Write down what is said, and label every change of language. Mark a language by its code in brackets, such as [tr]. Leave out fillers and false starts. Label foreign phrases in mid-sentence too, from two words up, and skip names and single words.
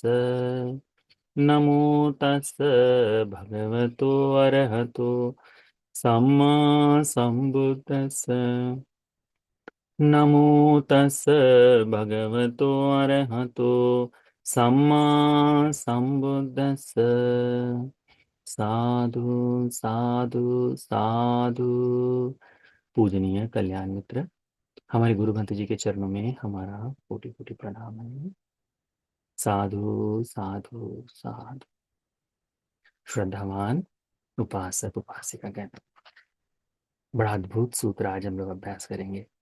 [pi] नमो तस् भगवतो अरहतो सम्मा संबुद्दस्स। नमो तस् भगवतो अरहतो सम्मा संबुद्दस्स। साधु साधु साधु। [hi] पूजनीय कल्याण मित्र, हमारे गुरु भंत जी के चरणों में हमारा कोटि कोटि प्रणाम है। [pi] साधु साधु साधु। [hi] श्रद्धावान उपासक उपासिका गण, बड़ा अद्भुत सूत्र आज हम लोग अभ्यास करेंगे।